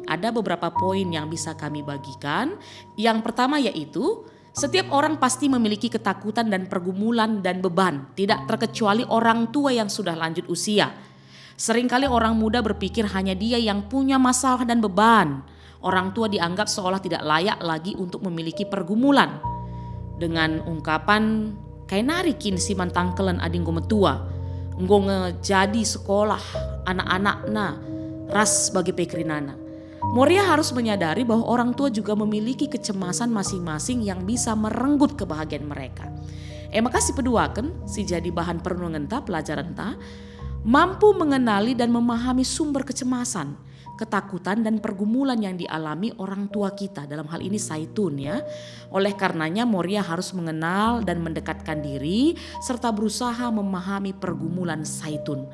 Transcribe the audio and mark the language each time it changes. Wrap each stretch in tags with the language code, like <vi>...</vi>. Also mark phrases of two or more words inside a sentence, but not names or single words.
<id>Ada beberapa poin yang bisa kami bagikan. Yang pertama yaitu setiap orang pasti memiliki ketakutan dan pergumulan dan beban, tidak terkecuali orang tua yang sudah lanjut usia. Seringkali orang muda berpikir hanya dia yang punya masalah dan beban. Orang tua dianggap seolah tidak layak lagi untuk memiliki pergumulan. Dengan ungkapan</id> <btx>kainari kin si mantangkelan ading gometua, enggo ngejadi sekolah anak-anakna ras bagi pekrinana.</btx> <id>Moria harus menyadari bahwa orang tua juga memiliki kecemasan masing-masing yang bisa merenggut kebahagiaan mereka.</id> <btx>Makasih peduaken si jadi bahan perenungan ta</btx> <id>pelajaran ta mampu mengenali dan memahami sumber kecemasan, ketakutan dan pergumulan yang dialami orang tua kita, dalam hal ini Saitun ya. Oleh karenanya Moria harus mengenal dan mendekatkan diri serta berusaha memahami pergumulan Saitun.</id>